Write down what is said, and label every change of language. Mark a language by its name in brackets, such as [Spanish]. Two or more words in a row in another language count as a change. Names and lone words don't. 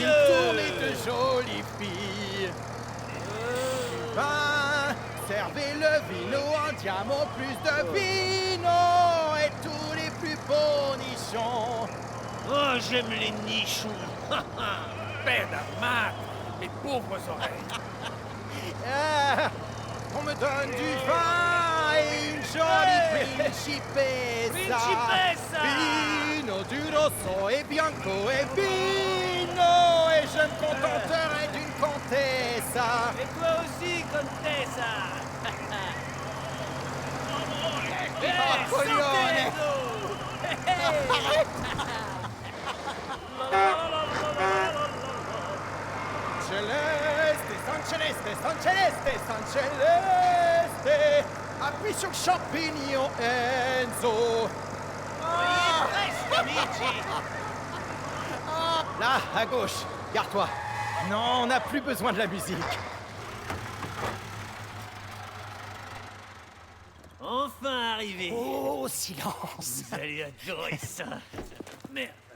[French] une tournée de jolies filles. Du pain, servez le vino en diamant, plus de vino et tous les plus beaux nichons. Oh, j'aime les nichons. Pedamate, mes pauvres oreilles. Ah, on me donne du vin et une jolie principessa. Principessa. [Italian] Vino du rosso et bianco et vino. [French] Et je me contenterai d'une comtessa. Et toi aussi, Contessa. Oh, coglione. Celeste, San Celeste, San Celeste, San Celeste. Appuie sur le champignon, Enzo. [Italian] Presto, amici. [French] Là, à gauche, garde-toi. Non, on n'a plus besoin de la musique. Enfin arrivé. Oh, silence. Vous allez adorer ça. Merde.